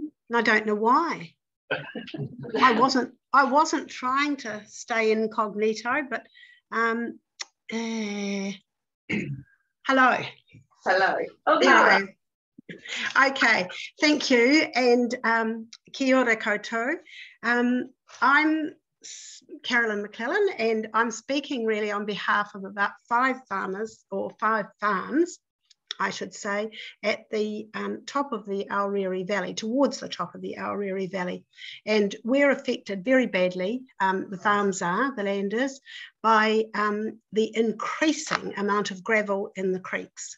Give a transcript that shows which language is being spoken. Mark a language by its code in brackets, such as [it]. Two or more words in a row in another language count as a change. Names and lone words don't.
[en] I don't know why. I wasn't trying to stay incognito, but hello. Hello. Hello. Okay, thank you, and [mi] kia ora koutou. [en] I'm Carolyn McClellan, and I'm speaking really on behalf of about 5 farmers, or 5 farms, I should say, at the top of the Aorere Valley, towards the top of the Aorere Valley. And we're affected very badly, the farms are, the land is, by the increasing amount of gravel in the creeks.